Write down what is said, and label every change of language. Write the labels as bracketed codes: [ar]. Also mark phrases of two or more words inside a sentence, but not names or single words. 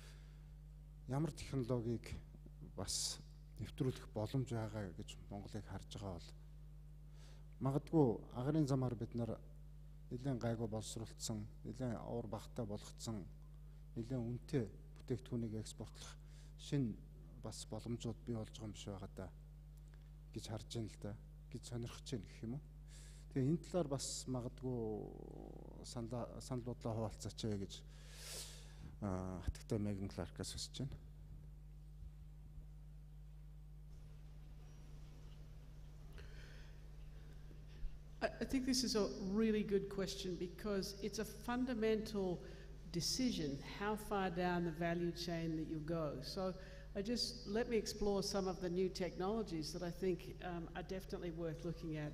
[mn] Ямар технологиг бас нэвтрүүлэх боломж байгаа гэж Монголыг харж байгаа бол магадгүй агарын замаар бид нар нэлээд гайгүй боловсруулсан, нэлээд уур багтай болгоцсон, нэлээд үнэтэй бүтээгдэхүүнийг экспортлох шинэ бас боломжууд бий болж байгаа юм шиг байгаа да гэж харж байна л да, гэж сонирхож байна гэх юм уу. Тэгээ энэ талаар бас магадгүй санал бодлоо хуваалцаач гэж хатагтай Меган Кларкаас хүсэж байна. [en] I think this is a really good question because it's a fundamental decision how far down the value chain that you go. So let me explore some of the new technologies that I think are definitely worth looking at.